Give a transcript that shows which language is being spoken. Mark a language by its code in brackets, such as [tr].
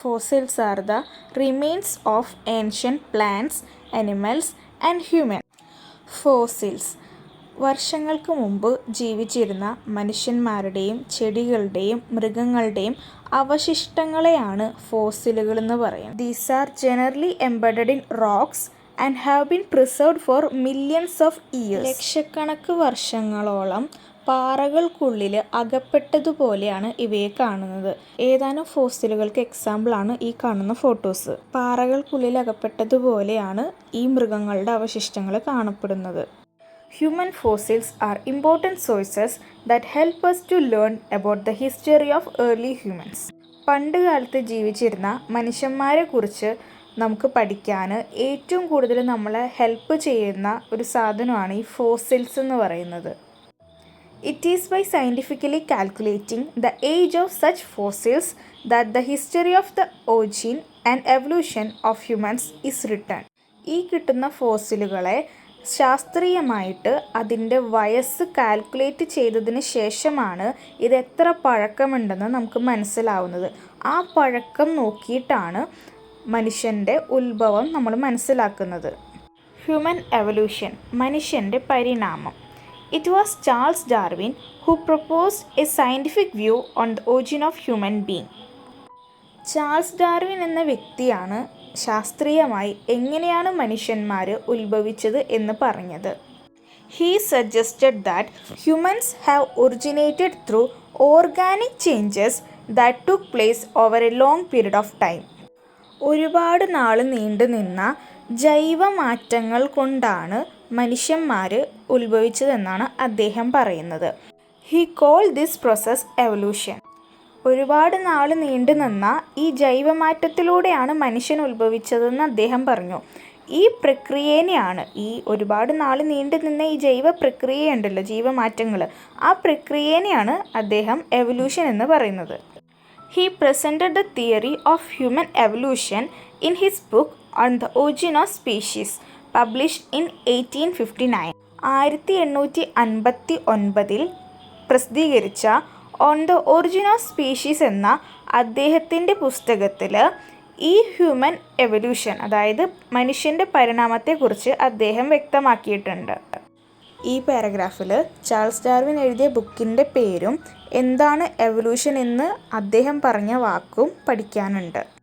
[en] Fossils are the remains of ancient plants, animals and humans. [ml] Fossils വർഷങ്ങൾക്ക് മുമ്പ് ജീവിച്ചിരുന്ന മനുഷ്യന്മാരുടെയും ചെടികളുടെയും മൃഗങ്ങളുടെയും അവശിഷ്ടങ്ങളെയാണ് ഫോസിലുകൾ എന്ന് പറയുന്നത്. [en] These are generally embedded in rocks and have been preserved for millions of years. [ml] ലക്ഷക്കണക്ക് വർഷങ്ങളോളം പാറകൾക്കുള്ളിൽ അകപ്പെട്ടതുപോലെയാണ് ഇവയെ കാണുന്നത്. ഏതാനും ഫോസിലുകൾക്ക് എക്സാമ്പിളാണ് ഈ കാണുന്ന ഫോട്ടോസ്. പാറകൾക്കുള്ളിൽ അകപ്പെട്ടതുപോലെയാണ് ഈ മൃഗങ്ങളുടെ അവശിഷ്ടങ്ങൾ കാണപ്പെടുന്നത്. [en] Human fossils are important sources that help us to learn about the history of early humans. [ml] പണ്ട് കാലത്ത് ജീവിച്ചിരുന്ന മനുഷ്യന്മാരെ കുറിച്ച് നമുക്ക് പഠിക്കാൻ ഏറ്റവും കൂടുതൽ നമ്മളെ ഹെൽപ്പ് ചെയ്യുന്ന ഒരു സാധനമാണ് ഈ ഫോസിൽസ് എന്ന് പറയുന്നത്. [en] It is by scientifically calculating the age of such fossils that the history of the origin and evolution of humans is written. [ml] ഈ കിട്ടുന്ന ഫോസിലുകളെ ശാസ്ത്രീയമായിട്ട് അതിൻ്റെ വയസ്സ് കാൽക്കുലേറ്റ് ചെയ്തതിന് ശേഷമാണ് ഇത് എത്ര പഴക്കമുണ്ടെന്ന് നമുക്ക് മനസ്സിലാവുന്നത്. ആ പഴക്കം നോക്കിയിട്ടാണ് മനുഷ്യൻ്റെ ഉത്ഭവം നമ്മൾ മനസ്സിലാക്കുന്നത്. ഹ്യൂമൻ എവല്യൂഷൻ, മനുഷ്യൻ്റെ പരിണാമം. [en] It was Charles Darwin who proposed a scientific view on the origin of human being. [ml] Charles Darwin എന്ന വ്യക്തിയാണ് ശാസ്ത്രീയമായി എങ്ങനെയാണ് മനുഷ്യന്മാർ ഉത്ഭവിച്ചത് എന്ന് പറഞ്ഞത്. [en] He suggested that humans have originated through organic changes that took place over a long period of time. [ml] ഒരുപാട് നാൾ നീണ്ടു നിന്ന ജൈവമാറ്റങ്ങൾ കൊണ്ടാണ് മനുഷ്യന്മാർ ഉത്ഭവിച്ചതെന്നാണ് അദ്ദേഹം പറയുന്നത്. [en] He call this process evolution. [ml] ഒരുപാട് നാൾ നീണ്ടു നിന്ന ഈ ജൈവമാറ്റത്തിലൂടെയാണ് മനുഷ്യൻ ഉത്ഭവിച്ചതെന്ന് അദ്ദേഹം പറഞ്ഞു. ഈ പ്രക്രിയനെയാണ്, ഈ ഒരുപാട് നാൾ നീണ്ടു നിന്ന ഈ ജൈവ പ്രക്രിയയുണ്ടല്ലോ, ജീവമാറ്റങ്ങൾ, ആ പ്രക്രിയനെയാണ് അദ്ദേഹം എവല്യൂഷൻ എന്ന് പറയുന്നത്. [en] He presented the theory of human evolution in his book on the origin of species, published in 1859. [ml] 1859 പ്രസിദ്ധീകരിച്ച on the origin of species എന്ന അദ്ദേഹത്തിൻ്റെ പുസ്തകത്തിൽ ഈ ഹ്യൂമൻ എവല്യൂഷൻ, അതായത് മനുഷ്യൻ്റെ പരിണാമത്തെക്കുറിച്ച് അദ്ദേഹം വ്യക്തമാക്കിയിട്ടുണ്ട്. ഈ പാരഗ്രാഫിൽ ചാൾസ് ഡാർവിൻ എഴുതിയ ബുക്കിൻ്റെ പേരും എന്താണ് എവല്യൂഷൻ എന്ന് അദ്ദേഹം പറഞ്ഞ വാക്കും പഠിക്കാനുണ്ട്.